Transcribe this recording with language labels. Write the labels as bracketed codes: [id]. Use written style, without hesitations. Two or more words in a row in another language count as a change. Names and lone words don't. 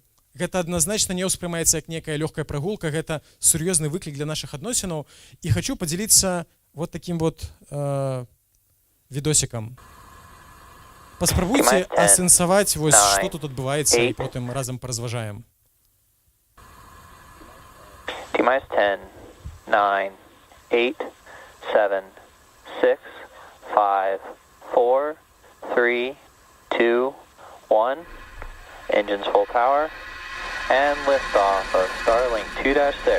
[be] Гэта адназначна не ўспрымаецца як некая лёгкая прагулка, гэта сур'ёзны выклік для нашых адносінаў. І хачу падзяліцца вот такім вот відосікам. Паспрабуйце асэнсаваць, вось, што тут адбываецца, і потым разам паразважаем. [en] T-minus 10, 9, 8, 7, 6, 5, 4, 3, 2, 1. Engines full power. And liftoff of Starlink 2-6.